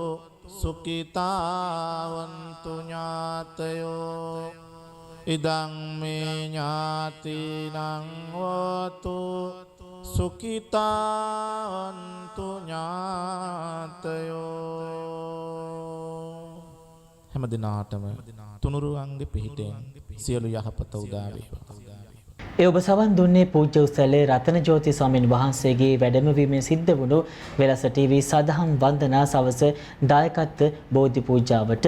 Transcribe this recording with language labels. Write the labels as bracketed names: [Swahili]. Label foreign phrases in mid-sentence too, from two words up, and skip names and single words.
[Pali] සුඛිතා හොන්තු ඥාතයෝ ඉදං මේ ඥාතිනං හෝතු සුඛිතා හොන්තු ඥාතයෝ [Sinhala] හැම දිනාටම තුනුරුවන්ගේ පිහිටෙන් සියලු යහපත උදා වේවා. ඒ ඔබ සවන් දුන්නේ පූජ්‍ය උසැලේ රතනජෝති ස්වාමීන් වහන්සේගේ වැඩමවීමෙන් සිද්ධ වුණු වෙලස ටීවී සදහම් වන්දනා සවස දායකත්ව බෝධි පූජාවට.